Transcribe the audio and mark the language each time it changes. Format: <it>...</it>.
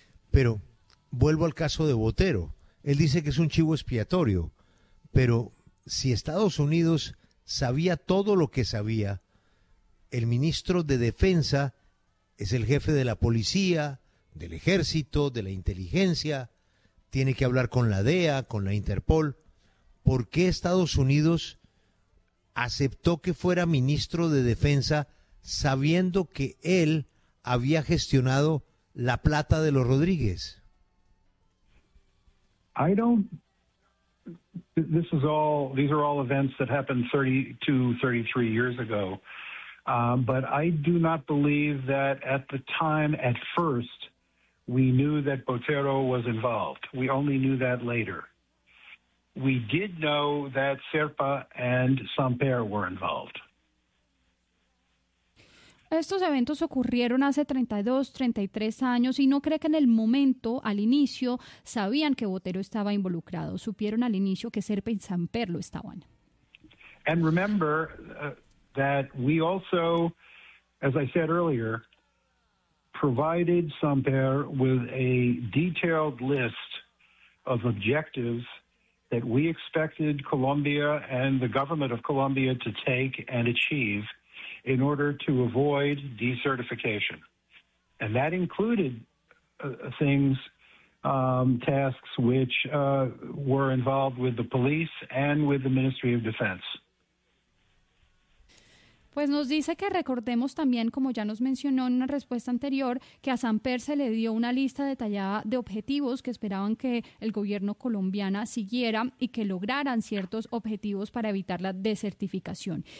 <es>Pero vuelvo al caso de Botero. Él dice que es un chivo expiatorio, pero si Estados Unidos sabía todo lo que sabía, el ministro de Defensa es el jefe de la policía, del ejército, de la inteligencia, tiene que hablar con la DEA, con la Interpol. ¿Por qué Estados Unidos aceptó que fuera ministro de Defensa sabiendo que él había gestionado la plata de los Rodríguez?</es> <en>I don't. This is all. These are all events that happened 32, 33 years ago. But I do not believe that at the time, at first, we knew that Botero was involved. We only knew that later. We did know that Serpa and Samper were involved.</en> <es>Estos eventos ocurrieron hace 32, 33 años y no cree que en el momento, al inicio, sabían que Botero estaba involucrado. Supieron al inicio que Serpa y Samper lo estaban.</es> <en>And remember that we also, as I said earlier, provided Samper with a detailed list of objectives that we expected Colombia and the government of Colombia to take and achieve in order to avoid decertification. And that included tasks which were involved with the police and with the Ministry of Defense.</en> <es>Pues nos dice que recordemos también, como ya nos mencionó en una respuesta anterior, que a Samper se le dio una lista detallada de objetivos que esperaban que el gobierno colombiano siguiera y que lograran ciertos objetivos para evitar la desertificación.</es>